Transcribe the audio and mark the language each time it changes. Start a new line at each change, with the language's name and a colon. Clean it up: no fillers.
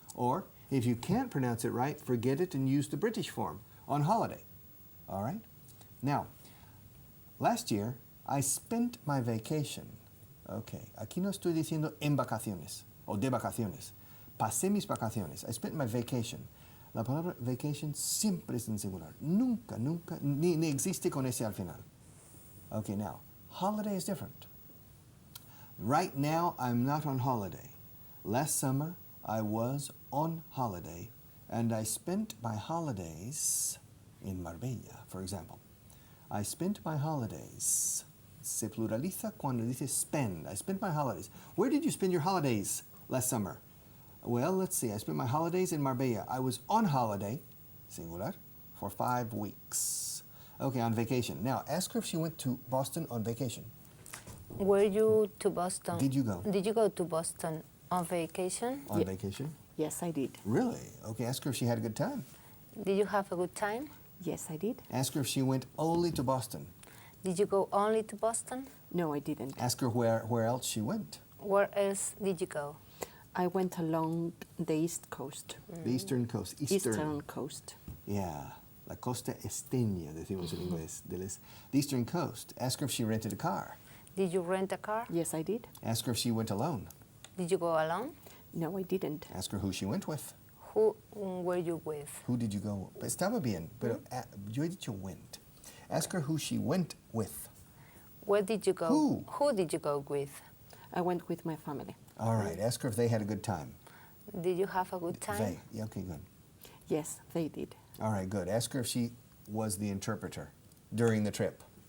English: Or, if you can't pronounce it right, forget it and use the British form, on holiday. All right? Now, last year, I spent my vacation.
Spanish: Okay, aquí no estoy diciendo en vacaciones o de vacaciones. Pasé mis vacaciones.
English: I spent my vacation.
Spanish: La palabra vacation siempre es en singular. Nunca, ni existe con ese al final.
English: Okay, now, holiday is different. Right now, I'm not on holiday. Last summer, I was on holiday, and I spent my holidays in Marbella, for example. I spent my holidays.
Spanish: Se pluraliza cuando dice spend.
English: I spent my holidays. Where did you spend your holidays last summer? Well, let's see. I spent my holidays in Marbella. I was on holiday, singular, for 5 weeks. Okay, on vacation. Now, ask her if she went to Boston on vacation. Were you to Boston? Did you go? Did you go to Boston on vacation? On vacation? Yes, I did. Really? Okay, ask her if she had a good time. Did you have a good time? Yes, I did. Ask her if she went only to Boston. Did you go only to Boston? No, I didn't. Ask her where else she went. Where else did you go? I went along the East Coast. The Eastern Coast. Eastern Coast. Yeah.
Spanish: La costa esteña, decimos en inglés.
English: The Eastern Coast. Ask her if she rented a car. Did you rent a car? Yes, I did. Ask her if she went alone. Did you go alone? No, I didn't. Ask her who she went with. Who were you with? Who did you go?
Spanish: Estaba bien, pero yo he dicho went.
English: Ask her who she went with. Where did you go? Who did you go with? I went with my family. All right. Ask her if they had a good time. Did you have a good time? They. Yeah, okay, good. Yes, they did. All right, good. Ask her if she was the interpreter during the trip.